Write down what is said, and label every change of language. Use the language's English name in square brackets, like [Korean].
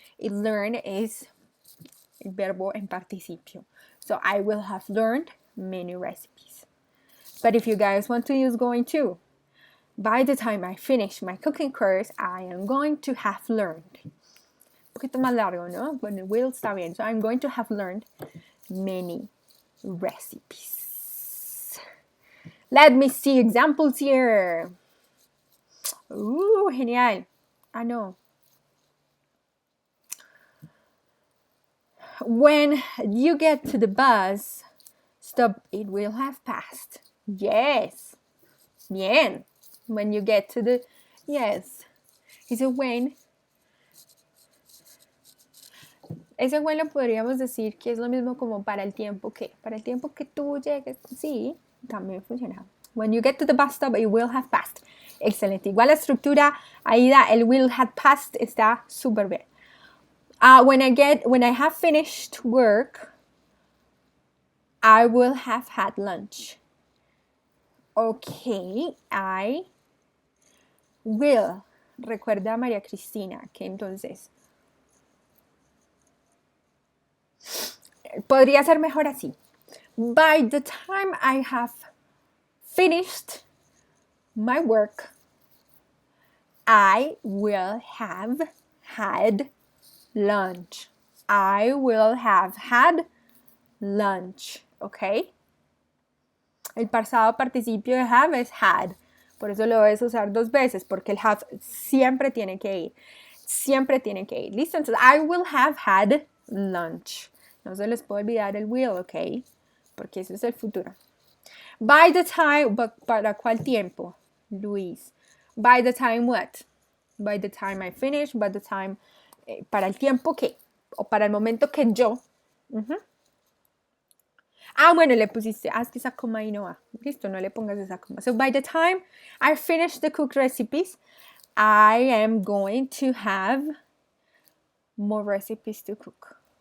[Spanish] Y learn es el verbo en participio. [English] So I will have learned many recipes. But if you guys want to use going to, by the time I finish my cooking course, I am going to have learned. [Spanish] Un poquito más largo, ¿no? Bueno, el will está bien. [English] So I'm going to have learned many recipes. Let me see examples here. Genial. I know. When you get to the bus stop, it will have passed. Yes. Bien. When you get to the... Yes. Ese when. [Spanish] Ese when lo podríamos decir que es lo mismo como para el tiempo que. Para el tiempo que tú llegues. Sí, también funciona. [English] When you get to the bus stop, it will have passed. [Spanish] Excelente. Igual la estructura, ahí da, el [English] will have passed [Spanish] está súper bien. [English] When I have finished work, I will have had lunch. Okay, I will. [Spanish] Recuerda a María Cristina que entonces podría ser mejor así. [English] By the time I have finished my work, I will have had lunch. I will have had lunch, ¿ok? [Spanish] El pasado participio de have es had. Por eso lo debes usar 2 veces, porque el have siempre tiene que ir. Siempre tiene que ir. ¿Listo? [English] Entonces, I will have had lunch. [Spanish] No se les puede olvidar el will, ¿ok? Porque eso es el futuro. [English] By the time, [Spanish] ¿para cuál tiempo? Luis. [English] By the time what? By the time I finish, by the time, [Spanish] para el tiempo que, o para el momento que yo. Bueno, le pusiste, es que esa coma ahí no va. Listo, no le pongas esa coma. [English] So by the time I finish the cooked recipes, I am going to have more recipes to cook.